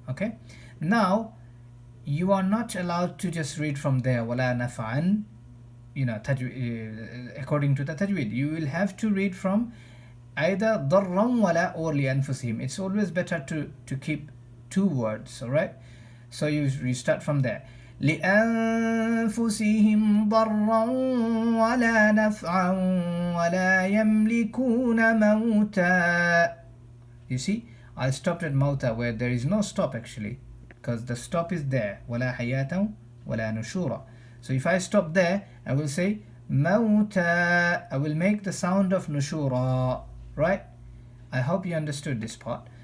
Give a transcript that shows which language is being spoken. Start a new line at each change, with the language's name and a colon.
English: Okay, now you are not allowed to just read from there
Arabic: وَلَا نَفْعًا
English: according to the tajweed. You will have to read from either
Arabic: ضرا ولا
English: or لأنفسهم. It's always better to keep two words, all right? So you start from there.
Arabic: لأنفسهم ضرا ولا نفعا ولا يملكون موتا.
English: You see, I stopped at mauta where there is no stop actually, because the stop is there.
Arabic: ولا حياة ولا نشورا.
English: So if I stop there, I will say mauta. I will make the sound of nushura, right? I hope you understood this part.